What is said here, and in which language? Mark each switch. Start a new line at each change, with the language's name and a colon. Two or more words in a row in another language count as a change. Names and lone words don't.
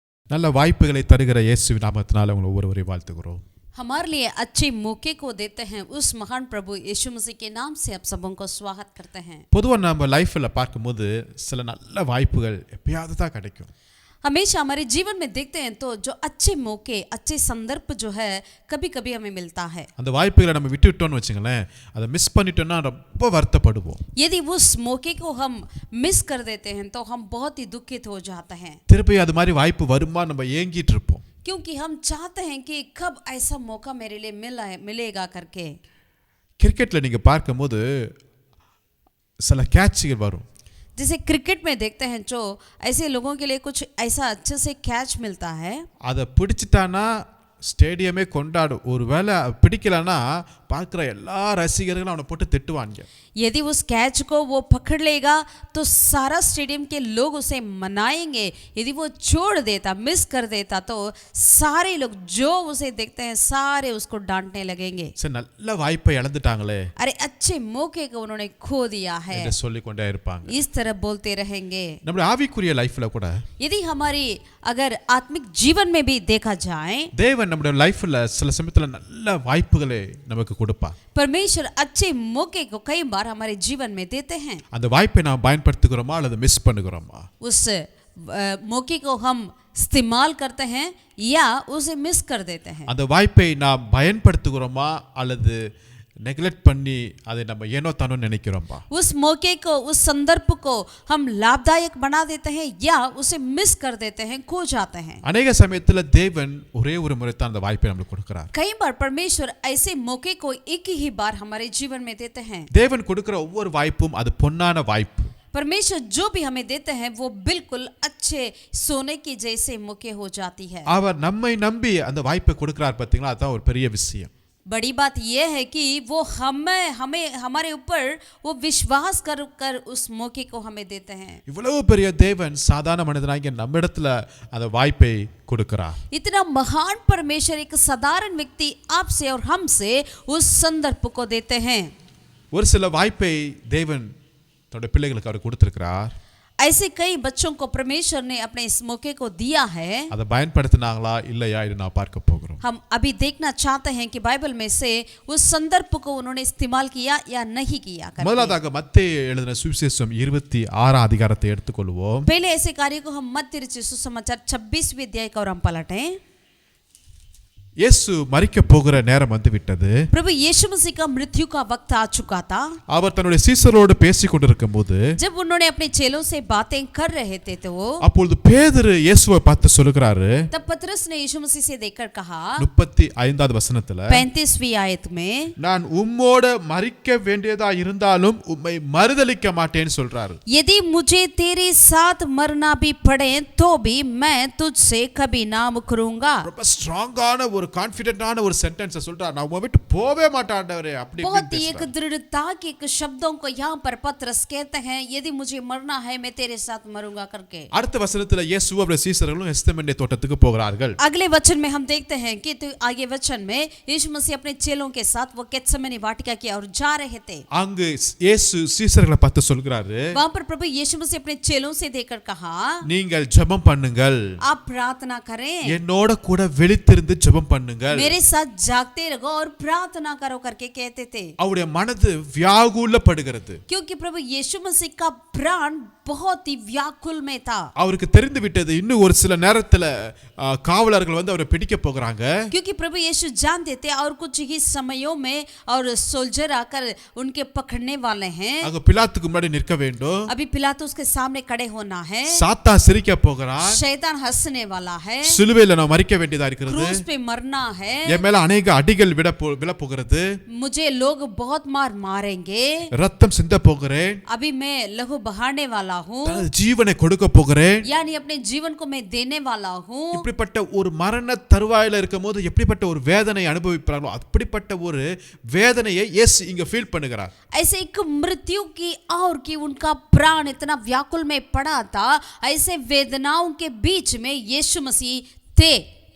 Tamil: நல்ல வாய்ப்புகளை தருகிற இயேசுவின் நாமத்தினால உங்களை ஒவ்வொருவரையும் வாழ்த்துகிறோம்.
Hindi: हमारे लिए अच्छे मौके को देते हैं उस महान प्रभु यीशु मसीह के नाम से आप सबों को स्वागत करते हैं.
Tamil: பொதுவா நம்ம லைஃப்ல பார்க்கும்போது சில நல்ல வாய்ப்புகள் எப்பயாவது தான் கிடைக்கும்.
Hindi: हमेशा हमारे जीवन में देखते हैं तो जो अच्छे मौके अच्छे संदर्भ जो है कभी कभी हमें मिलता है.
Tamil: அந்த வாய்ப்புகளை நம்ம விட்டுட்டோம்னு வெச்சுங்களேன், அதை மிஸ் பண்ணிட்டோம்னா ரொம்ப வருத்தப்படுவோம்.
Hindi: यदि उस मौके को हम मिस कर देते हैं तो हम बहुत ही दुखित हो जाते हैं.
Tamil: திருப்பி அது மாதிரி வாய்ப்பு வருமா நம்ம ஏங்கிட்டு இருப்போம்.
Hindi: क्योंकि हम चाहते हैं कि कब ऐसा मौका मेरे लिए मिलेगा करके.
Tamil: கிரிக்கெட்ல நீங்க பார்க்கும்போது சில கேட்ச்கள் வரும்.
Hindi: जैसे क्रिकेट में देखते हैं जो ऐसे लोगों के लिए कुछ ऐसा अच्छे से कैच मिलता है.
Tamil: அதை பிடிச்சிட்டானா ஸ்டேடியமே கொண்டாடும். ஒருவேளை பிடிக்கலனா பார்க்குற எல்லா ரசிகர்களும் அவனை போட்டு திட்டுவாங்க.
Hindi: यदि उस कैच को वो पकड़ लेगा तो सारा स्टेडियम के लोग उसे मनाएंगे. यदि वो छोड़ देता मिस कर देता तो सारे लोग जो उसे देखते हैं सारे उसको डांटने लगेंगे.
Tamil: சரி, நல்ல வாய்ப்பை இழந்துட்டாங்களே,
Hindi: अरे अच्छे मौके को उन्होंने खो दिया है,
Tamil: என்று சொல்லிக்கொண்டே இருப்பாங்க.
Hindi: इस तरह बोलते रहेंगे.
Tamil: நம்முடைய ஆவிக்குரிய லைஃப்ல கூட
Hindi: यदि हमारी अगर आत्मिक जीवन में भी देखा जाए,
Tamil: தேவன் நம்முடைய லைஃப்ல சில சமயத்துல நல்ல வாய்ப்புகளை நமக்கு கொடுப்பார்.
Hindi: परमेश्वर अच्छे मौके को कई बार हमारे जीवन में देते हैं.
Tamil: அந்த வாய்ப்பை நாம் பயன்படுத்துகிறோமா அல்லது மிஸ் பண்ணுகிறோமா?
Hindi: उस मौके को हम इस्तेमाल करते हैं या उसे मिस कर देते हैं.
Tamil: அந்த வாய்ப்பை நாம் பயன்படுத்துகிறோமா அல்லது நெக்லெக்ட் பண்ணி அதை நம்ம ஏனோ தானோ நினைக்கிறோம்பா?
Hindi: उस मौके को उस संदर्भ को हम लाभदायक बना देते हैं या उसे मिस कर देते हैं, खो जाते हैं.
Tamil: अनेक சமயத்துல தேவன் ஒரே ஒரு முறை தான் அந்த வாய்ப்பை நமக்கு கொடுக்கிறார்.
Hindi: कई बार परमेश्वर ऐसे मौके को एक ही बार हमारे जीवन में देते हैं.
Tamil: தேவன் கொடுக்கிற ஒவ்வொரு வாய்ப்பும் அது பொன்னான வாய்ப்பு.
Hindi: परमेश्वर जो भी हमें देते हैं वो बिल्कुल अच्छे सोने की जैसे मौके हो जाती है.
Tamil: அவர் நம்மை நம்பி அந்த வாய்ப்பை கொடுக்கிறார் பாத்தீங்களா? அதான் ஒரு பெரிய விஷயம்.
Hindi: बड़ी बात यह है कि वो हमें हमारे ऊपर वो विश्वास कर उस मौके को हमें देते हैं.
Tamil: இவ்வளவு பெரிய தேவன் சாதாரண மனிதனாகிய நம்மிடத்துல அந்த வாய்ப்பை கொடுக்கிறார்.
Hindi: इतना महान परमेश्वर एक साधारण व्यक्ति आपसे और हमसे उस संदर्भ को देते हैं.
Tamil: ஒரு சில வாய்ப்பை தேவன் தன்னுடைய பிள்ளைகளுக்கு அவர் கொடுத்திருக்கிறார்.
Hindi: ऐसे कई बच्चों को परमेश्वर ने अपने इस मौके को दिया है.
Tamil: அதை பயன்படுத்தினாங்களா இல்லையா இது நான் பார்க்க போகிறோம்.
Hindi: हम अभी देखना चाहते हैं कि बाइबल में से उस संदर्भ को उन्होंने इस्तेमाल किया या नहीं किया.
Tamil: முதலாவதாக மத்தேயு எழுதின சுவிசேஷம் 26 அதிகாரத்தை எடுத்துக்கொள்வோம்.
Hindi: पहले ऐसे कार्य को हम मत्ती रचित सुसमाचार 26वें अध्याय को हम पलटें.
Tamil: இயேசு மரிக்க போகிற நேரம் வந்து விட்டது.
Hindi: प्रभु यीशु मसीह का मृत्यु का वक्त आ चुका था.
Tamil: அவர் தன்னுடைய சீஷரோடு பேசிக் கொண்டிருக்கும்போது
Hindi: जब उन्होंने अपने चेलों से बातें कर रहे थे तो
Tamil: அப்பொழுது பேதுரு இயேசுவை பார்த்து சொல்லுகிறாரு.
Hindi: तब पतरस ने यीशु मसीह से देखकर कहा
Tamil: 35வது வசனத்துல
Hindi: 35वीं आयत में,
Tamil: நான் உம்மோட மரிக்க வேண்டியதா இருந்தாலும் உம்மை மறுதலிக்க மாட்டேன்னு சொல்றாரு.
Hindi: यदि मुझे तेरे साथ मरना भी पड़े तो भी मैं तुझसे कभी ना मुकरूंगा.
Tamil: ரொம்ப ஸ்ட்ராங்கான ஒரு கான்ஃபிடென்ட்டான ஒரு சென்டென்ஸ் சொல்றாரு. நான் உம்மை விட்டு போவே மாட்டேன் ஆண்டவரே அப்படி
Hindi: बहुत ही एक दृढ़ता के एक शब्दों को यहाँ पर पतरस कहते हैं, यदि मुझे मरना है मैं तेरे साथ मरूंगा करके.
Tamil: அடுத்த வசனத்துல இயேசு அவருடைய சீஷர்களும் கெத்செமனே தோட்டத்துக்கு போகிறார்கள்.
Hindi: अगले वचन में हम देखते हैं कि तो आगे वचन में यीशु मसीह अपने चेलों के साथ वो गेत्सेमनी वाटिका की ओर जा रहे थे.
Tamil: அங்கு இயேசு சீஷர்களை பார்த்து சொல்கிறாரு,
Hindi: वहां पर प्रभु यीशु मसीह अपने चेलों से देखकर कहा,
Tamil: நீங்கள் ஜெபம் பண்ணுங்கள்,
Hindi: आप प्रार्थना करें,
Tamil: என்னோட கூட விழித்திருந்து ஜெபம் பண்ணுங்கள்,
Hindi: मेरे साथ जागते रहो और प्रार्थना करो करके कहते थे.
Tamil: அவருடைய மனது வியாகுலப்படுகிறது.
Hindi: क्योंकि प्रभु यीशु मसीह का प्राण बहुत ही व्याकुल में था.
Tamil: அவருக்கு தெரிந்து விட்டது இன்னும் ஒரு சில நேரத்துல காவலர்கள் வந்து அவரை பிடிக்க போகிறாங்க.
Hindi: क्योंकि प्रभु यीशु जानते थे और कुछ ही समयों में और सोल्जर आकर उनके पकड़ने वाले हैं.
Tamil: அங்க பிலாத்துக்கு முன்னாடி நிற்க வேண்டும்.
Hindi: अभी पिलातुस के सामने खड़े होना है.
Tamil: சாத்தான் சிரிக்க போகிறான்.
Hindi: शैतान हंसने वाला है.
Tamil: சிலுவையில நான் மரிக்க வேண்டியதா இருக்கிறது.
Hindi: क्रूस पे मरना है.
Tamil: என் மேல अनेक அடிகள் விழ போகிறது.
Hindi: मुझे लोग बहुत मार मारेंगे.
Tamil: ரத்தம் சிந்த போகிறேன்.
Hindi: अभी मैं लहू बहाने वाला हूँ.
Tamil: தனது ஜீவனை கொடுக்க போகிறேன்.
Hindi: यानी अपने जीवन को मैं देने वाला हूँ.
Tamil: இப்படிப்பட்ட ஒரு மரண தருவாயில இருக்கும்போது எப்படிப்பட்ட ஒரு வேதனை அனுபவிப்பார்களோ அப்படிப்பட்ட ஒரு வேதனையை இயேசு இங்க ஃபீல் பண்ணுகிறார்.
Hindi: ऐसे एक मृत्यु की और कि उनका प्राण इतना व्याकुल में पड़ा था, ऐसे वेदनाओं के बीच में यीशु मसीह थे.